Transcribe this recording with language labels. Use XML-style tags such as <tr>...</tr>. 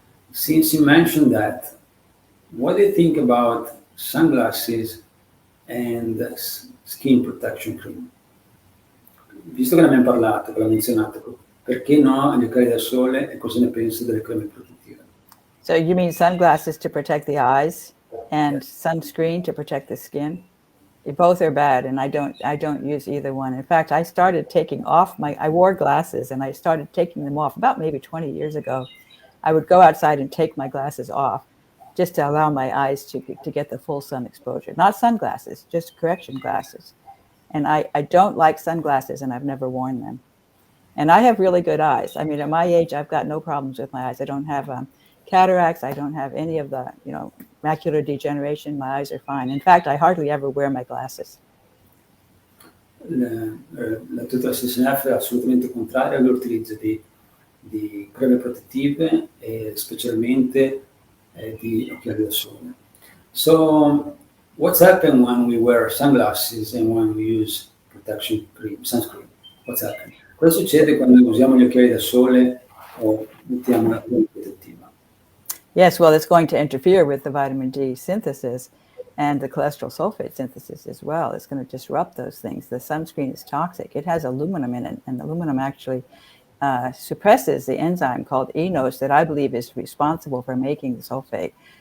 <en>Since you mentioned that, what do you think about sunglasses and skin protection cream?</en> <it>Visto che ne abbiamo parlato, che l'ho menzionato, perché no gli occhiali da sole, e cosa ne pensi delle creme protettive?</it> <en>So you mean sunglasses to protect the eyes? and sunscreen to protect the skin. Both are bad, and I don't use either one. In fact, I started taking off I wore glasses, and I started taking them off about maybe 20 years ago. I would go outside and take my glasses off just to allow my eyes to get the full sun exposure. Not sunglasses, just correction glasses. And I don't like sunglasses, and I've never worn them. And I have really good eyes. I mean, at my age, I've got no problems with my eyes. I don't have cataracts. I don't have any of the, macular degeneration. My eyes are fine. In fact, I hardly ever wear my glasses.</en> <it>La dottoressa Seneff è assolutamente contraria all'utilizzo di creme protettive e specialmente di occhiali da sole.</it> <en>So, what's happened when we wear sunglasses and when we use protection cream, sunscreen? What's happened?</en> <it>Cosa succede quando usiamo gli occhiali da sole o mettiamo la crema protettiva?</it> <en>Yes, well, it's going to interfere with the vitamin D synthesis and the cholesterol sulfate synthesis as well. It's going to disrupt those things. The sunscreen is toxic. It has aluminum in it, and aluminum actually suppresses the enzyme called eNOS that I believe is responsible for making the sulfate.</en>